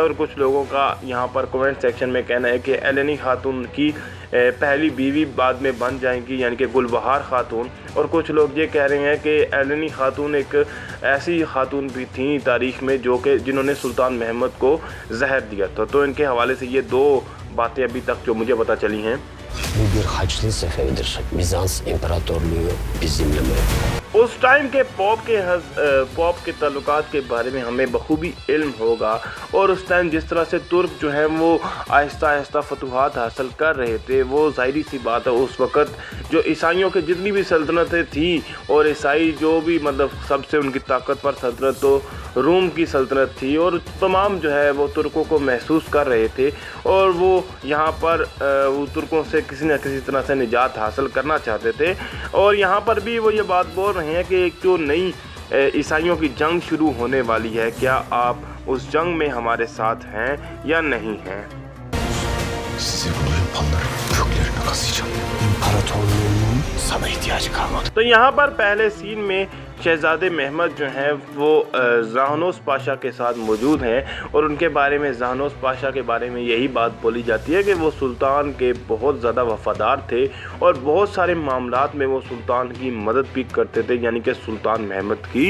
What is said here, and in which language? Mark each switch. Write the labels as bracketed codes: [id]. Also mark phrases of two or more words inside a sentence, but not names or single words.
[ur] اور کچھ لوگوں کا یہاں پر [en] comment section [ur] میں کہنا ہے کہ ایلینی خاتون کی پہلی بیوی بعد میں بن جائیں گی یعنی کہ گل بہار خاتون. اور کچھ لوگ یہ کہہ رہے ہیں کہ ایلینی خاتون ایک ایسی خاتون بھی تھی تاریخ میں جو کہ جنہوں نے سلطان محمد کو زہر دیا تھا. تو ان کے حوالے سے یہ 2 باتیں ابھی تک جو مجھے پتہ چلی ہیں. [tr] Bu bir Haçlı seferidir. Bizans İmparatorluğu bizimle mi? [ur] اس ٹائم کے پوپ کے تعلقات کے بارے میں ہمیں بخوبی علم ہوگا اور اس ٹائم جس طرح سے ترک جو ہے وہ آہستہ آہستہ فتوحات حاصل کر رہے تھے، وہ ظاہری سی بات ہے اس وقت جو عیسائیوں کی جتنی بھی سلطنتیں تھی اور عیسائی جو بھی مطلب سب سے ان کی طاقتور سلطنت تو روم کی سلطنت تھی اور تمام جو ہے وہ ترکوں کو محسوس کر رہے تھے اور وہ یہاں پر وہ ترکوں سے کسی نہ کسی طرح سے نجات حاصل کرنا چاہتے تھے. اور یہاں پر بھی وہ یہ بات بول رہے ہیں کہ ایک جو نئی عیسائیوں کی جنگ شروع ہونے والی ہے، کیا آپ اس جنگ میں ہمارے ساتھ ہیں یا نہیں ہیں. [tr] Sizi bunu yapanların köklerini kazıyacağım. İmparatorluğumun sana ihtiyacı kalmadı. [ur] تو یہاں پر پہلے سین میں شہزادے محمد جو ہیں وہ جہانوس پاشا کے ساتھ موجود ہیں اور ان کے بارے میں جہانوس پاشا کے بارے میں یہی بات بولی جاتی ہے کہ وہ سلطان کے بہت زیادہ وفادار تھے اور بہت سارے معاملات میں وہ سلطان کی مدد بھی کرتے تھے، یعنی کہ سلطان محمد کی.